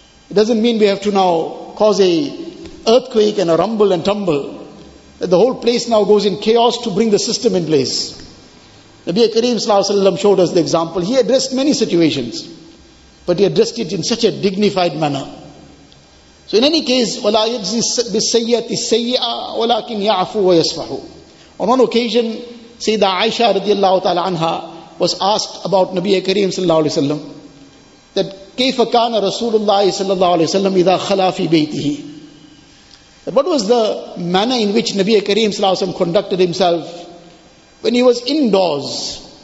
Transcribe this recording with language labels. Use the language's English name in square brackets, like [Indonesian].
[English] It doesn't mean we have to now cause a earthquake and a rumble and tumble, that the whole place now goes in chaos to bring the system in place. Nabi Kareem Sallallahu Alaihi Wasallam showed us the example. He addressed many situations, but he addressed it in such a dignified manner. So in any case, [Arabic] وَلَا يَجْزِي بِالسَّيِّئَةِ السَّيِّئَةِ وَلَكِنْ يَعْفُوا وَيَصْفَحُوا. [English] On one occasion, Sayyidah Aisha radiallahu ta'ala anha was asked about Nabi Kareem Sallallahu Alaihi Wasallam, that [Arabic] كيف كان رسول الله صلى الله عليه وسلم إذا خلا في بيته. [English] What was the manner in which Nabi Kareem Sallallahu Alaihi Wasallam conducted himself when he was indoors?